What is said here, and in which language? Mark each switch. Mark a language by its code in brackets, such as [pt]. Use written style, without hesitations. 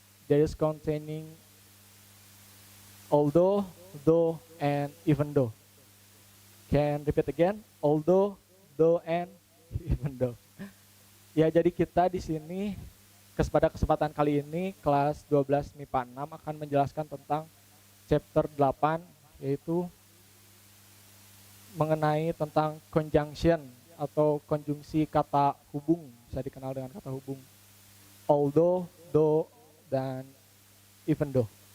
[en] There is containing although, though, and even though. Can repeat again? Although, though, and even though. [id] Ya, jadi kita di sini pada kesempatan kali ini kelas 12 MIPA 6 akan menjelaskan tentang chapter 8, yaitu mengenai tentang conjunction atau konjungsi kata hubung, bisa dikenal dengan kata hubung. [en] Although, though, dan even though.